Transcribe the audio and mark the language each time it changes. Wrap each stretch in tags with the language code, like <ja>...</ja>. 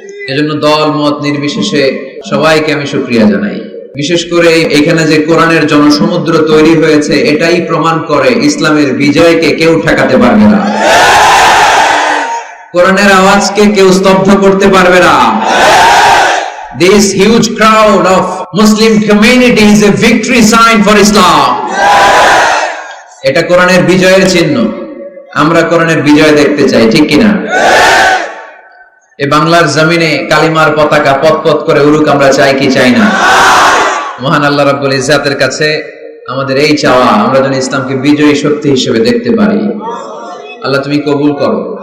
<bn>এজন্য দল মত নির্বিশেষে সবাইকে আমি শুকরিয়া জানাই। বিশেষ করে এখানে যে কোরআনের জনসমুদ্র তৈরি হয়েছে, এটাই প্রমাণ করে ইসলামের বিজয়কে কেউ ঠেকাতে পারবে না, কোরআনের আওয়াজকে কেউ স্তব্ধ করতে পারবে না।</bn> <en>This huge crowd of Muslim community is a victory sign for Islam.</en> <bn>এটা কোরআনের বিজয়ের চিহ্ন। আমরা কোরআনের বিজয় দেখতে চাই, ঠিক কিনা? এই বাংলার জমিনে কালিমার পতাকা পতপত করে উড়ুক, আমরা চাই কি চাই না? মহান আল্লাহ রাব্বুল ইজ্জাতের কাছে আমাদের এই চাওয়া, আমরা যেন ইসলামকে বিজয়ী শক্তি হিসেবে দেখতে পারি। আল্লাহ তুমি কবুল করো।</bn>